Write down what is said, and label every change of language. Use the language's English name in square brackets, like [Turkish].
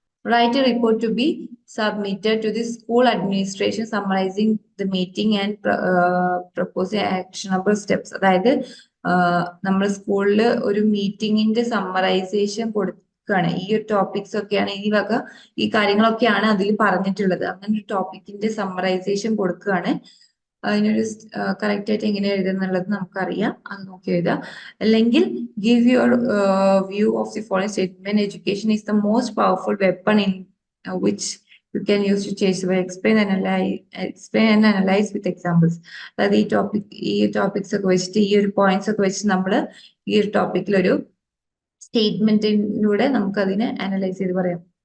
[English] Write a report to be submitted to the school administration summarizing the meeting and proposing actionable steps. [Malayalam] അതായത് നമ്മൾ സ്കൂളിൽ ഒരു മീറ്റിംഗിന്റെ summarisation കൊടുക്കുകയാണ്. ഈ ഒരു ടോപ്പിക്സ് ഒക്കെയാണ് ഈ കാര്യങ്ങളൊക്കെയാണ് അതിൽ പറഞ്ഞിട്ടുള്ളത്. അങ്ങനെ ഒരു ടോപ്പിക്കിന്റെ സമ്മറൈസേഷൻ കൊടുക്കുകയാണ്. അതിനൊരു കറക്റ്റ് ആയിട്ട് എങ്ങനെ എഴുതുന്നുള്ളത് നമുക്കറിയാം, അത് നോക്കി എഴുതാം. അല്ലെങ്കിൽ [English] give your view of the following statement: education is the most powerful weapon in which you can use to change the way, explain and analyze with examples. [Malayalam] അതായത് ഈ ടോപ്പിക്സ് ഒക്കെ വെച്ചിട്ട് ഈ ഒരു പോയിന്റ്സ് ഒക്കെ വെച്ച് നമ്മൾ ഈ ഒരു ടോപ്പിക്കിൽ ഒരു സ്റ്റേറ്റ്മെന്റിലൂടെ നമുക്ക് അതിനെ അനലൈസ് ചെയ്ത് പറയാം.